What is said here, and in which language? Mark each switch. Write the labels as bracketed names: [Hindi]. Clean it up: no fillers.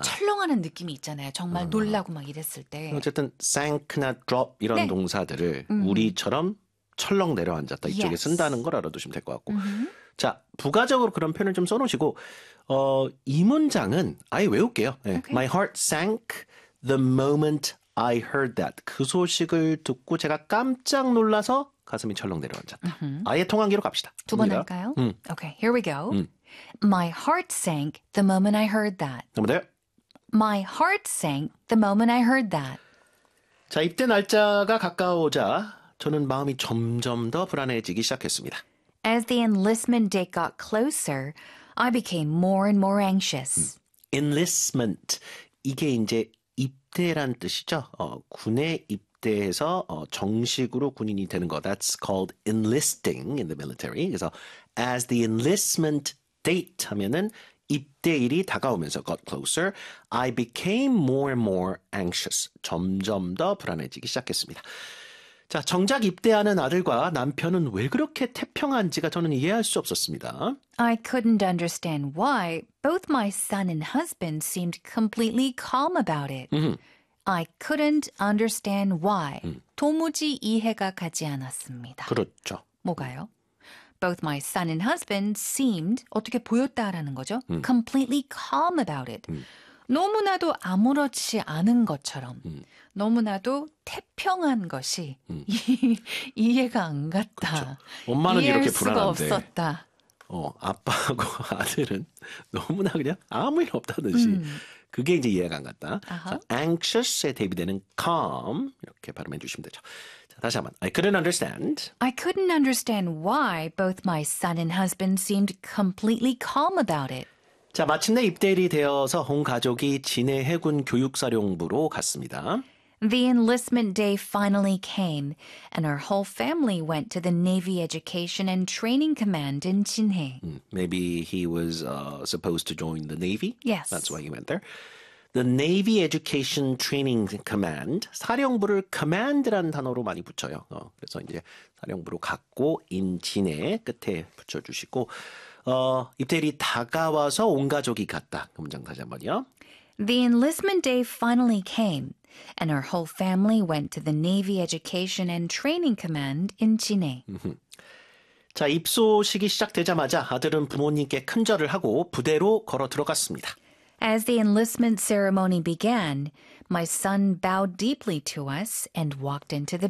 [Korean] 철렁하는 느낌이 있잖아요. 정말 놀라고 막 이랬을 때. 어쨌든 sank나 drop 이런 네. 동사들을 우리처럼 철렁 내려앉았다 이쪽에 쓴다는 걸 알아두시면 될것 같고. 자, 부가적으로 그런 표현을 좀 써놓으시고 이 문장은 아예 외울게요. 네. [English] My heart sank the moment I heard that. [Korean] 그 소식을 듣고 제가 깜짝 놀라서 가슴이 철렁 내려앉았다. 아예 통한기로 갑시다. 두번 갑니다. 할까요? [English] Okay, here we go. My heart sank the moment I heard that. [Korean] 넘어가요. [English] My heart sank the moment I heard that. [Korean] 자, 입대 날짜가 가까워오자 저는 마음이 점점 더 불안해지기 시작했습니다. [English] As the enlistment date got closer, I became more and more anxious. [Korean] Enlistment 이게 이제 입대란 뜻이죠. 군에 입대해서 정식으로 군인이 되는 거. [English] That's called enlisting in the military. [Korean] 그래서 [English] as the enlistment date [Korean] 하면은 입대일이 다가오면서 [English] got closer, I became more and more anxious. [Korean] 점점 더 불안해지기 시작했습니다. 자, 정작 입대하는 아들과 남편은 왜 그렇게 태평한지가 저는 이해할 수 없었습니다. [English] I couldn't understand why both my son and husband seemed completely calm about it. I couldn't understand why. [Korean] 도무지 이해가 가지 않았습니다. 그렇죠. 뭐가요? [English] Both my son and husband seemed, [Korean] 어떻게 보였다라는 거죠? [English] Completely calm about it. [Korean] 너무나도 아무렇지 않은 것처럼, 너무나도 태평한 것이 이해가 안 그렇죠. 갔다. 엄마는 이렇게 이해할 수가 불안한데, 없었다. 아빠하고 아들은 너무나 그냥 아무 일 없다듯이. 그게 이제 이해가 안 갔다. 그래서 anxious에 대비되는 calm 이렇게 발음해 주시면 되죠. 자, 다시 한번. [English] I couldn't understand. I couldn't understand why both my son and husband seemed completely calm about it. [Korean] 자, 마침내 입대일이 되어서 온 가족이 진해 해군 교육사령부로 갔습니다. [English] The enlistment day finally came, and our whole family went to the Navy Education and Training Command in Jinhae. Maybe he was supposed to join the Navy. That's Yes. why he went there. The Navy Education Training Command. [Korean] 사령부를 command란 단어로 많이 붙여요. 그래서 이제 사령부로 갔고 인진의 끝에 붙여주시고 입대일이 다가와서 온 가족이 갔다. 그 문장 다시 한번요. [English] The enlistment day finally came, and our whole family went to the Navy Education and Training Command in Jinhae. [Korean] 자, 입소식이 시작되자마자 아들은 부모님께 큰절을 하고 부대로 걸어 들어갔습니다. [English] As the enlistment ceremony began, my son bowed deeply to us and walked into the